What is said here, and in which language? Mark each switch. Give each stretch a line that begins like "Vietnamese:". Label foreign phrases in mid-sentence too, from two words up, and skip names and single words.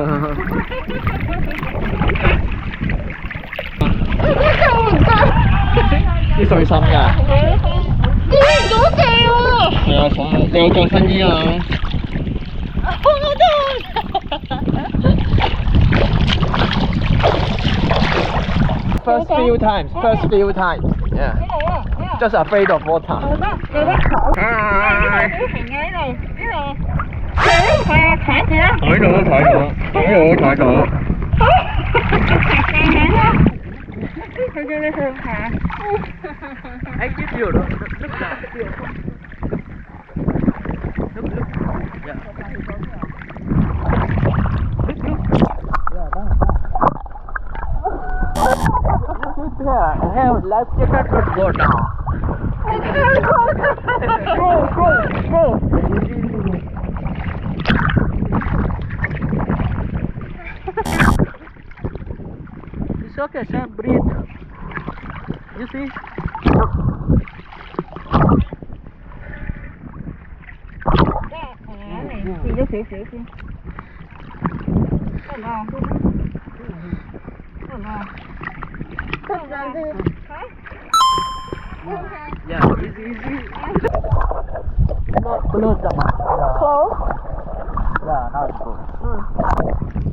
Cantonese: 啲碎心㗎。跌咗地喎！係啊，你有救生衣啊？
English: First few times, yeah. Just afraid of water.
Cantonese: 睇到。佢叫你去爬。
English: I give you look down. Look. Yeah. I have life jacket to go down. Go. It's okay, Sam. Breathe. You see?
Cantonese: Đi 咗少少先。得唔得啊？得唔得啊？
English: Yeah, easy. Close the mouth. Close? Yeah, now it's good.